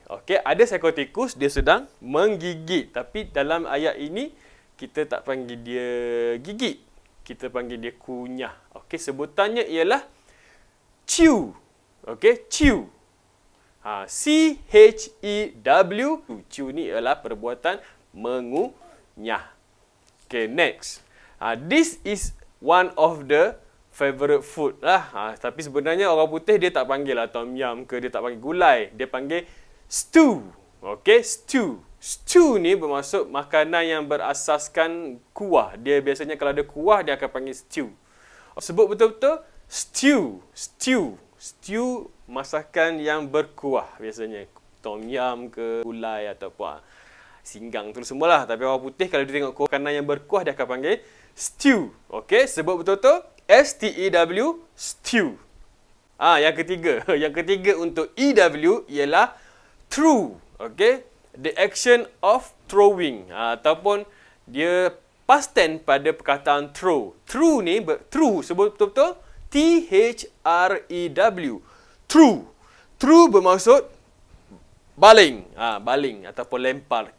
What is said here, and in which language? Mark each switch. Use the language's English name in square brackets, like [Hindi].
[Malay] Okey, ada seekor tikus, dia sedang menggigit. Tapi dalam ayat ini, kita tak panggil dia gigit. Kita panggil dia kunyah. Okey, sebutannya ialah chew. Okey, chew. C-H-E-W. Chew ni ialah perbuatan mengunyah. [English] Okay, next. This is one of the favorite food lah. [Malay] Tapi sebenarnya orang putih dia tak panggil lah tom yum ke, dia tak panggil gulai. Dia panggil stew. Okay, stew. Stew ni bermaksud makanan yang berasaskan kuah. Dia biasanya kalau ada kuah, dia akan panggil stew. Sebut betul-betul, stew. Stew. Stew, masakan yang berkuah biasanya. Tom yum ke, gulai ataupun singgang tu semualah. Tapi orang putih kalau dia tengok makanan yang berkuah, dia akan panggil stew. Okey, sebut betul-betul S-T-E-W, stew. Yang ketiga. Yang ketiga untuk E-W ialah throw. [English] Okey, the action of throwing. [Malay] Ataupun dia past tense pada perkataan throw. Throw ni, throw sebut betul-betul T-H-R-E-W. Throw. Throw bermaksud baling. Baling ataupun lempar.